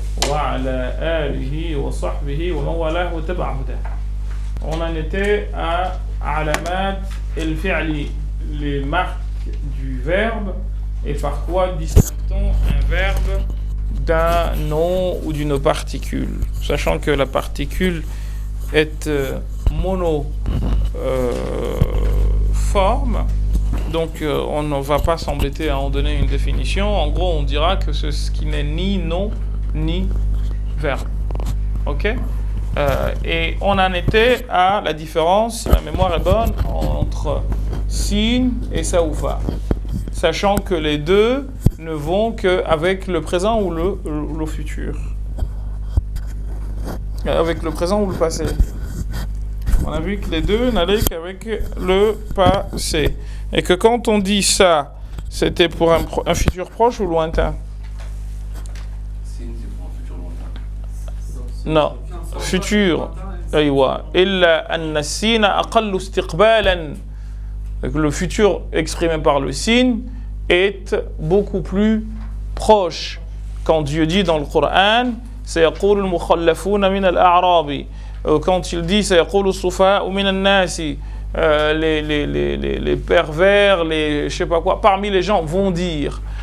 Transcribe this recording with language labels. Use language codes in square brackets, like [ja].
[ar] وعلى آله وصحبه ومن والاه وتبع هداه. [fr] On en était à alamat el-fi'li, les marques du verbe, et par quoi distingue-t-on un verbe d'un nom ou d'une particule, sachant que la particule est monoforme, donc on ne va pas s'embêter à en donner une définition. En gros, on dira que c'est ce qui n'est ni nom ni verbe. Ok? Et on en était à la différence, si ma mémoire est bonne, entre sin et saoufa, sachant que les deux ne vont qu'avec le présent ou le futur, avec le présent ou le passé. On a vu que les deux n'allaient qu'avec le passé, et que quand on dit ça, c'était pour un futur proche ou lointain? Sin, c'est pour un futur lointain. Non, futur. [ar] أيوة. إلا أن السين أقل استقبالا. [fr] Le futur exprimé par le signe est beaucoup plus proche. Quand Dieu dit dans le Coran, [ar] سيقول المخلفون من الأعراب. [fr] Quand il dit [ar] سيقول السفهاء من الناس, [fr] les pervers, les je sais pas quoi, parmi les gens vont dire.